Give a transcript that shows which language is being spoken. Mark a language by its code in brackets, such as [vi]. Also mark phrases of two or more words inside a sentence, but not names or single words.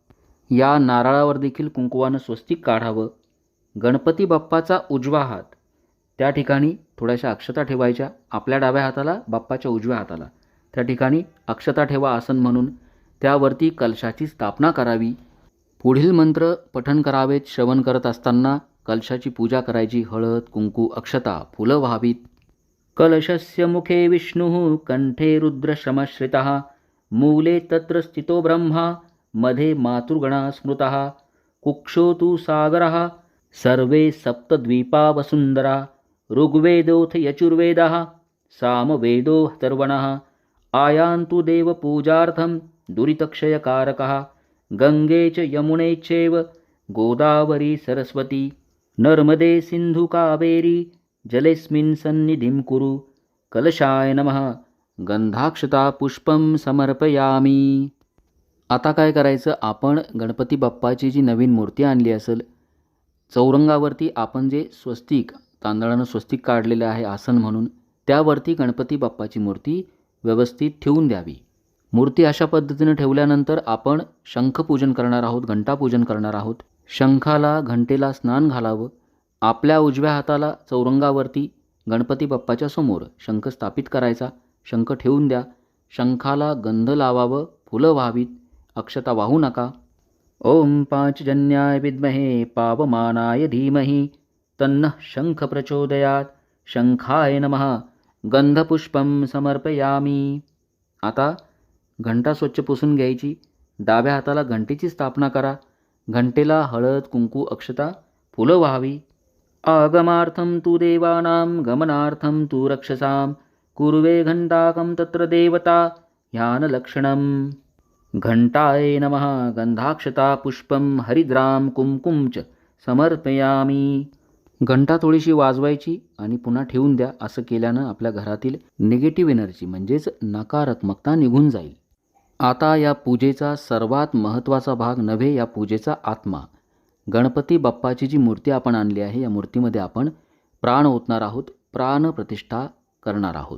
[mr] या नारळावर देखील कुंकवानं स्वस्तिक काढावं. गणपती बाप्पाचा उजवा हात, त्या ठिकाणी थोड्याशा अक्षता ठेवायच्या. आपल्या डाव्या हाताला, बाप्पाच्या उजव्या हाताला, त्या ठिकाणी अक्षता ठेवा आसन म्हणून. त्यावरती कलशाची स्थापना करावी. पुढील मंत्र पठण करावेत. श्रवण करत असताना कलशाची पूजा करायची. हळद, कुंकू, अक्षता, फुलं व्हावीत. [sa] कलशस्य मुखे विष्णुः कंठे रुद्रश्रमश्रितः मूले तत्र स्थितो ब्रह्मा मध्ये मातृगणा स्मृतः कुक्षो तु सागरः सर्वे सप्तद्वीपा वसुंधरा ऋग्वेदोऽथ यजुर्वेदः सामवेदो अथर्वणः आयान्तु देवपूजार्थं दुरितक्षयकारकः गंगे च यमुने चैव गोदावरी सरस्वती नर्मदे सिंधु कावेरी जलेस्मिन् सन्निधिं कुरु. कलशाय नमः. गंधाक्षता पुष्पं समर्पयामी. [mr] आता काय करायचं? आपण गणपती बाप्पाची जी नवीन मूर्ती आणली असेल, चौरंगावरती आपण जे स्वस्तिक, तांदळानं स्वस्तिक काढलेलं आहे आसन म्हणून, त्यावरती गणपती बाप्पाची मूर्ती व्यवस्थित ठेवून द्यावी. मूर्ती अशा पद्धतीने ठेवल्यानंतर आपण शंखपूजन करणार आहोत, घंटापूजन करणार आहोत. शंखाला, घंटेला स्नान घालावं. आपल्या उजव्या हाताला चौरंगावरती गणपती बाप्पाच्या समोर शंख स्थापित करायचा. शंख ठेवून द्या. शंखाला गंध लावावं, फुलं व्हावीत. अक्षता वाहू नका. [sa] ओम पांचजन्याय विद्महे पावमानाय धीमहि तन्नः शंख प्रचोदयात्. शंखाय नमः. गंधपुष्पं समर्पयामी. [mr] आता घंटा स्वच्छ पुसून घ्यायची. डाव्या हाताला घंटेची स्थापना करा. घंटेला हळद, कुंकू, अक्षता, फुलं व्हावी. [sa] आगमार्थं तु देवानां गमनार्थं तु रक्षसां कुर्वे घंटाकं तत्र देवता ध्यानलक्षणं. घंटाय नमः. गंधाक्षता पुष्पं हरिद्रां कुंकुम च समर्पयामी. [mr] घंटा थोडीशी वाजवायची आणि पुन्हा ठेवून द्या. असं केल्यानं आपल्या घरातील [en] negative energy [mr] म्हणजेच नकारात्मकता निघून जाईल. आता या पूजेचा सर्वात महत्त्वाचा भाग नव्हे, या पूजेचा आत्मा. गणपती बाप्पाची जी मूर्ती आपण आणली आहे, या मूर्तीमध्ये आपण प्राण ओतणार आहोत, प्राणप्रतिष्ठा करणार आहोत.